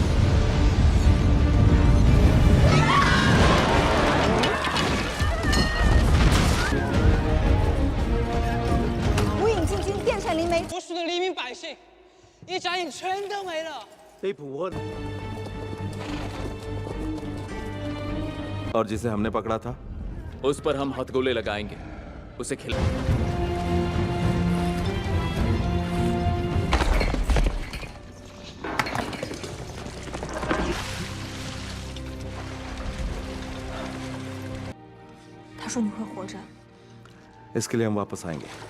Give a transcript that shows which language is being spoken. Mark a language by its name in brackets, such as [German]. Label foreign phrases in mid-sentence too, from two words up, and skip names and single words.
[Chinese] 无影进军，电闪灵媒。无数的黎民百姓，一眨眼全都没了。被捕获的。 [Hindi] और जिसे हमने पकड़ा था उस पर हम हथगोले लगाएंगे, उसे खिला। इसके लिए हम वापस आएंगे।